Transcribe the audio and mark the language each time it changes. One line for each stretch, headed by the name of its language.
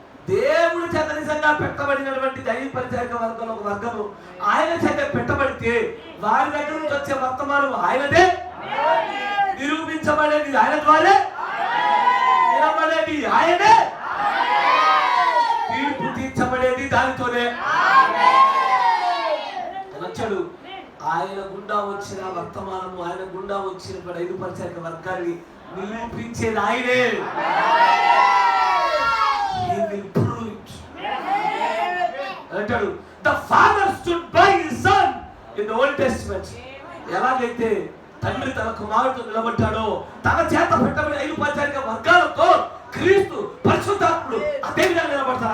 Telugu: దేవుడి చేత నిజంగా పెట్టబడినటువంటి దైవ పరిచారిక వర్గంలో ఒక వర్గము ఆయన చేత పెట్టబడితే వారి దగ్గర నుంచి వచ్చే వర్తమానం ఆయనదే, నిరూపించబడేది ఆయన ద్వారా, నిలబడేది ఆయనే, తీర్పు తీర్చబడేది దానితోనే. నచ్చడు. ఆయన గుండా వచ్చిన వర్తమానము, ఆయన గుండా వచ్చిన 5 పరిచారిక వర్గాన్ని నిరూపించేది ఆయనే.
English: He will prove it.
Telugu: అంటాడు,
English: the father stood by his son in the Old Testament.
Telugu: ఎలాగైతే తండ్రి తన కుమారుడితో నిలబడ్డాడో తన చేత పెట్టబడిన 5 పరిచారిక వర్గాలతో క్రీస్తు పరిశుద్ధాత్ముడు అదే విధంగా నిలబడతారు.